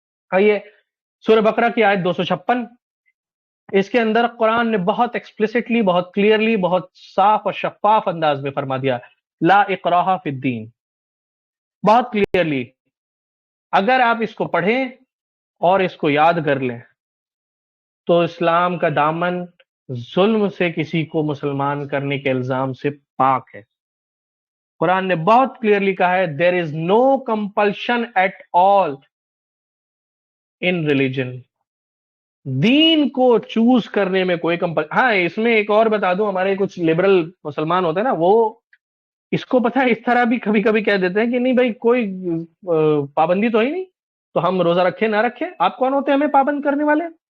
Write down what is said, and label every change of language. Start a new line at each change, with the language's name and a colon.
Urdu: آئیے سورہ بقرہ کی آیت 256, اس کے اندر قرآن نے بہت ایکسپلسٹلی, بہت کلیئرلی, بہت صاف اور شفاف انداز میں فرما دیا لا اکراہ فی الدین. بہت کلیئرلی اگر آپ اس کو پڑھیں اور اس کو یاد کر لیں تو اسلام کا دامن ظلم سے کسی کو مسلمان کرنے کے الزام سے پاک ہے. قرآن نے بہت کلیئرلی کہا ہے
English: there is no compulsion at all in religion.
Urdu: دین کو چوز کرنے میں کوئی ہاں اس میں ایک اور بتا دوں, ہمارے کچھ لبرل مسلمان ہوتے ہیں نا, وہ اس کو پتہ ہے اس طرح بھی کبھی کبھی کہہ دیتے ہیں کہ نہیں بھائی کوئی پابندی تو ہی نہیں, تو ہم روزہ رکھے نہ رکھے, آپ کون ہوتے ہیں ہمیں پابند کرنے والے.